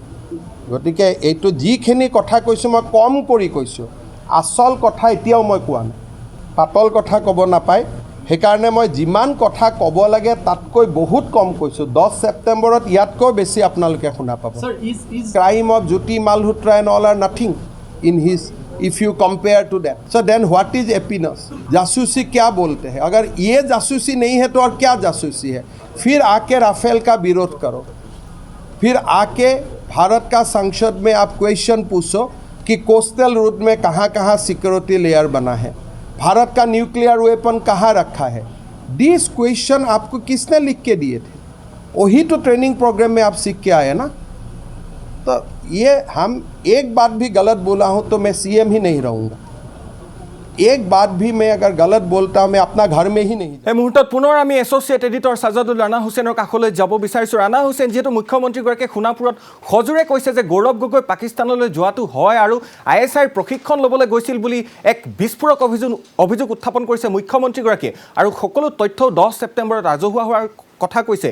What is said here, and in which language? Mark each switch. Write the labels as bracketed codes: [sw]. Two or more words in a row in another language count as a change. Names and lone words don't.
[as] গতিকে এইটো যিখিনি কথা কৈছোঁ মই কম কৰি কৈছোঁ, আচল কথা এতিয়াও মই কোৱা নাই। পাতল কথা ক'ব নাপায়, সেইকাৰণে মই যিমান কথা ক'ব লাগে তাতকৈ বহুত কম কৈছোঁ। 10 ছেপ্টেম্বৰত ইয়াতকৈ বেছি আপোনালোকে শুনা পাব। [en] crime of Jyoti Malhotra and all or nothing in his if you compare to that. So then what is happiness? [hi] जासूसी क्या बोलते हैं? अगर ये जासूसी नहीं है तो और क्या जासूसी है? फिर आके राफेल का विरोध करो, फिर आके भारत का संसद में आप क्वेश्चन पूछो कि [en] coastal route [hi] में कहाँ कहाँ [en] security layer [hi] बना है, भारत का [en] nuclear weapon [hi] कहाँ रखा है। [en] this question [hi] आपको किसने लिख के दिए थे? वही तो [en] training program [hi] में आप सीख के आए ना। तो ये हम एक बात भी गलत बोला हूँ तो मैं सीएम ही नहीं रहूँगा। एक बात भी मैं अगर गलत बोलता हूँ मैं अपना घर में ही नहीं। [as] এই মুহূৰ্তত পুনৰ আমি [en] associate editor [as] ছাজাদুল ৰাণা হুছেইনৰ কাষলৈ যাব বিচাৰিছোঁ। ৰাণা হুছেইন যিহেতু মুখ্যমন্ত্ৰীগৰাকীয়ে সোণাপুৰত সজোৰে কৈছে যে গৌৰৱ গগৈ পাকিস্তানলৈ যোৱাটো হয় আৰু ISIৰ প্ৰশিক্ষণ ল'বলৈ গৈছিল বুলি এক বিস্ফোৰক অভিযোগ উত্থাপন কৰিছে মুখ্যমন্ত্ৰীগৰাকীয়ে আৰু সকলো তথ্য 10 ছেপ্টেম্বৰত ৰাজহুৱা হোৱাৰ কথা কৈছে।